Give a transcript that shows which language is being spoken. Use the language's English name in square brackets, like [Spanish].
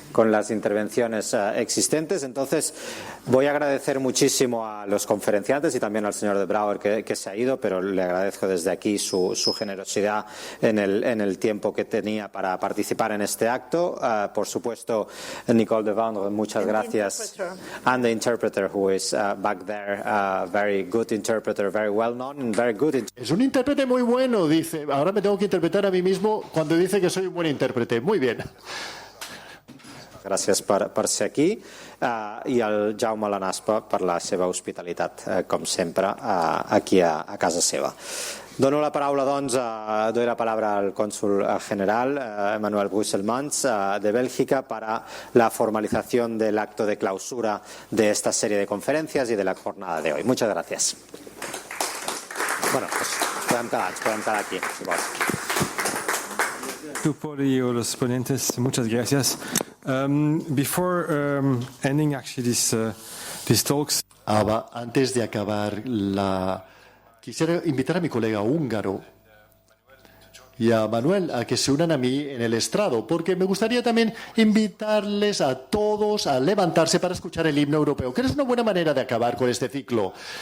[Spanish] las intervenciones existentes. Entonces, voy a agradecer muchísimo a los conferenciantes y también al señor de Brouwer que se ha ido, pero le agradezco desde aquí su generosidad en el tiempo que tenía para participar en este acto. Por supuesto, Nicole de Vandre, muchas gracias. [English] And the interpreter who is back there, very good interpreter, very well known and very good [Spanish] Es un intérprete muy bueno, dice. Ahora me tengo que interpretar a mí mismo cuando dice que soy un buen intérprete. Muy bien. [Catalan] Gràcies per ser aquí i al Jaume Lanaspa per la seva hospitalitat, com sempre, aquí a casa seva. [Spanish] Dono la palabra, doncs, doy la palabra al cónsul general, Emmanuel Brusselmans, de Bélgica, para la formalización del acto de clausura de esta serie de conferencias y de la jornada de hoy. Muchas gracias. [Catalan] Bueno, pues podem quedar aquí, si vols. [Spanish] Por los ponentes, muchas gracias. [English] Before ending actually these talks, [Spanish] Antes de acabar quisiera invitar a mi colega húngaro y a Manuel a que se unan a mí en el estrado, porque me gustaría también invitarles a todos a levantarse para escuchar el himno europeo, que es una buena manera de acabar con este ciclo.